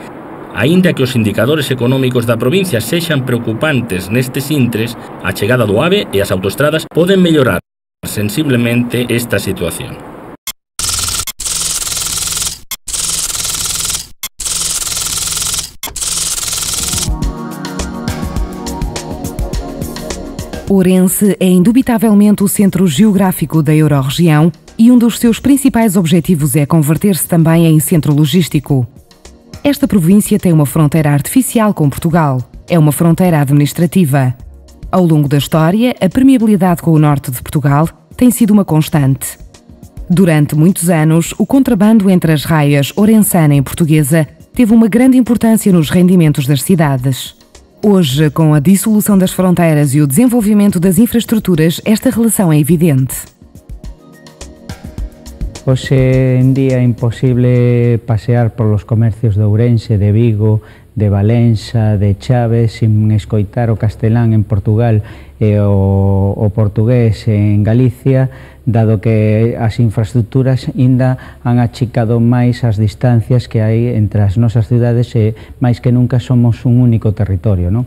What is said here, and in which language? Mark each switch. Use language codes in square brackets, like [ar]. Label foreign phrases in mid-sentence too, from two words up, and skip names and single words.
[gl] Aínda que os indicadores económicos da provincia sexan preocupantes nestes intres, a chegada do AVE e as autoestradas poden mellorar sensiblemente esta situación. [pt] Ourense é indubitavelmente o centro geográfico da Eurorregião e um dos seus principais objetivos é converter-se também em centro logístico. Esta província tem uma fronteira artificial com Portugal. É uma fronteira administrativa. Ao longo da história, a permeabilidade com o norte de Portugal tem sido uma constante. Durante muitos anos, o contrabando entre as raias ourensana e portuguesa teve uma grande importância nos rendimentos das cidades. Hoje, com a dissolução das fronteiras e o desenvolvimento das infraestruturas, esta relação é evidente. [gl] Hoxe en día é imposible pasear por [es] los comercios [gl] de Ourense, de Vigo, de Valença, de Chaves, sin escoitar o castelán en Portugal e o portugués en Galicia, dado que as infraestructuras ainda [es] han achicado [gl] máis as distancias que hai entre as nosas cidades e máis que nunca somos un único territorio, non?